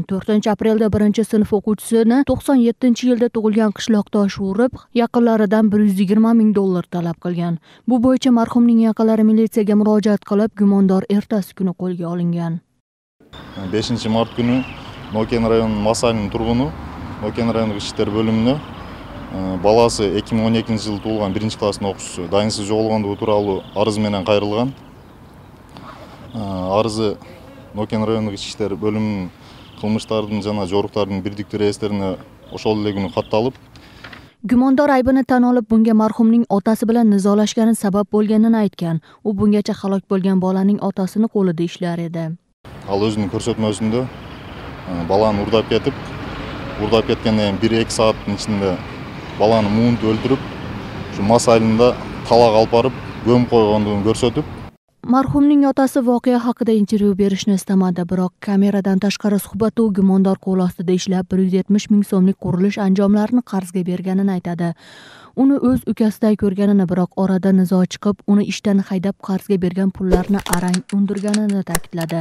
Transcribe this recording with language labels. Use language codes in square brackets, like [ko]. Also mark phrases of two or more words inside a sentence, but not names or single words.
[uz] 4-aprelda 1-sinf o'quvchisini 97-yilda tug'ilgan qishloqdosh urib, yaqinlaridan $120,000 talab qilgan. Bu bo'yicha marhumning yaqinlari militsiyaga murojaat qilib, gumondor ertasi kuni qo'lga olingan. 5-mart kuni Novken rayoni Masalning turg'uni Novken rayoni ishlar bo'limini [ky] баласы 2012-жылы туулган 1-класстын окуучусу дайынсыз жоголгондугу тууралуу арыз менен кайрылган. Арызы Нокен райондук ички иштер бөлүмүнүн кылмыштардын жана жоруктардын бирдиктүү реестерине ошол эле күнү катталып, [uz] Gumondor aybini tan olib, bunga marhumning otasi bilan nizolashgani sabab bo'lganini aytgan. U bungacha halok bo'lgan bolaning otasini qo'lida ishlar edi. [ky] Ал өзүнүн көрсөтмөсүндө баланы урдап кеткенден 1-2 сааттын ичинде баланы муунтуп өлтүрүп, ушу мас айылында талак алып барып көмүп койгондугун көрсөтүп, [uz] Marhumning otasi voqea haqida intervyu berishni istamadi, biroq kameradan tashqari suhbatda u gumondor qo'l ostida ishlab 170 ming so'mlik qurilish anjomlarini qarzga berganini aytadi. Uni o'z ukasiday ko'rganini, biroq orada nizo chiqib, uni ishdan haydab qarzga bergan pullarni arang undirganini ta'kidladi.